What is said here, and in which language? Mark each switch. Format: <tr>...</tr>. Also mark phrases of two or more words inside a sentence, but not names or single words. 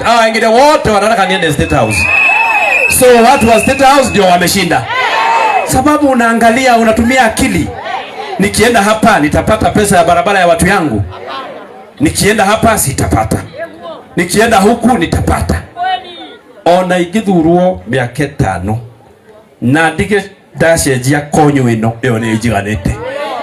<sw>Wengine wote wanataka niende State House. So watu wa State House ndio wameshinda. Sababu unaangalia, unatumia akili. Nikienda hapa nitapata pesa ya barabara ya watu yangu. Nikienda hapa sitapata. Nikienda huku nitapata.</sw> <ki>Ona igithurwo miaka 5 na ndige ndacenjia konyo ino iyo ni jiganite.</ki>